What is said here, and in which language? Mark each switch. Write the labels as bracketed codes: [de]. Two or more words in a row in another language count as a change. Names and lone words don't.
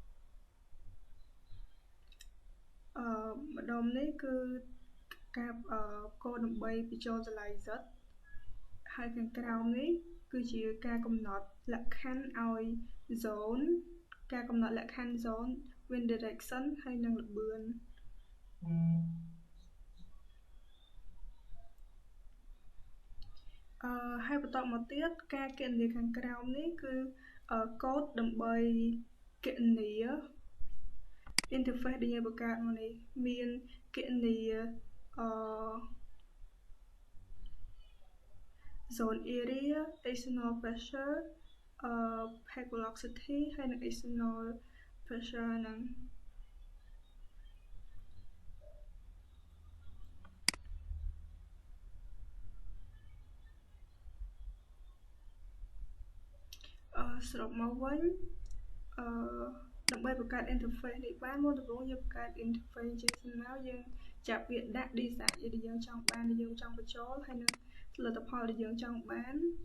[km] ម្ដុំនេះគឺការ code ដើម្បីបញ្ចូលតម្លៃ z ហើយខាងក្រោមនេះគឺជាការកំណត់លក្ខខណ្ឌឲ្យ zone ការកំណត់លក្ខខណ្ឌ [en] zone win direction [km] ហើយនិងល្បឿន ហើយបន្តមកទៀតការគណនាខាងក្រោមនេះគឺ code ដើម្បីគណនា interface ដែលយើងបង្កើតមកនេះមានគណនា [en] zone area external pressure head velocity ហើយនិង external pressure [km] ហ្នឹងសរុបមកវិញ ដើម្បីបង្កើត interface នេះបានមុនដំបូងយើងបង្កើត interface ជាសំណើយើងចាប់វាដាក់ design ដែលយើងចង់បានដែលយើងចង់បញ្ចូលហើយនឹងលទ្ធផលដែលយើងចង់បាន